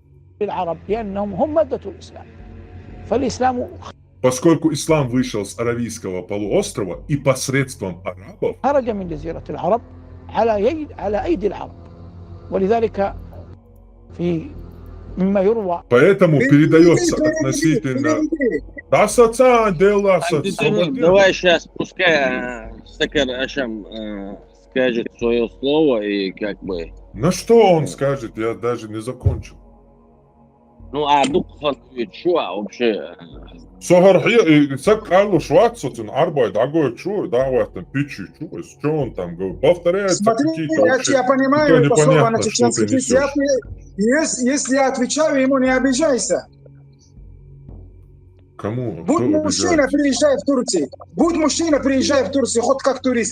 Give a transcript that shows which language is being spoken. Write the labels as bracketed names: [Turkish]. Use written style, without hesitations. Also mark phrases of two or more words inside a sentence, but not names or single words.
[Russian] Поскольку ислам вышел с Аравийского полуострова и посредством арабов, поэтому передается относительно... Давай сейчас, пускай Сакар Ашам скажет свое слово и как бы... На что он скажет, я даже не закончил. Ну, а Дукхан что вообще? Сакалу Шварцотин Арбай, дагой чу, давай там пичи, что он там говорит, повторяется какие-то вообще... Я понимаю это слово на чеченский язык. Если я отвечаю ему, не обижайся. Кому? Будь мужчина, приезжай в Турцию. Будь мужчина, приезжай в Турцию, хоть как турист.